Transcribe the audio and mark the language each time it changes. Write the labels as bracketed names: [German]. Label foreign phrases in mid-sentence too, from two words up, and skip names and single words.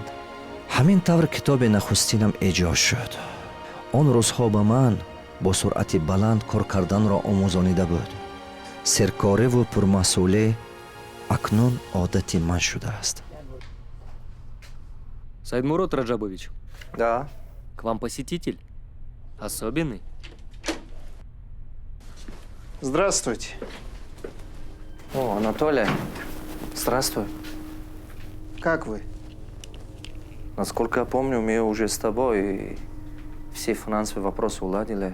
[Tajik] ҳамин тавр китоби нахустинам эҷод шуд. он рӯзҳо ба ман бо суръати баланд кор карданро омӯзонида буд. серкориву пурмасъулӣ акнун одати ман шудааст. [Russian] Сайдмурод Раджабович. Да. К вам посетитель. Особенный. Здравствуйте. О, Анатолий, Здравствуй. Как вы? Насколько я помню, мы уже с тобой все финансовые вопросы уладили.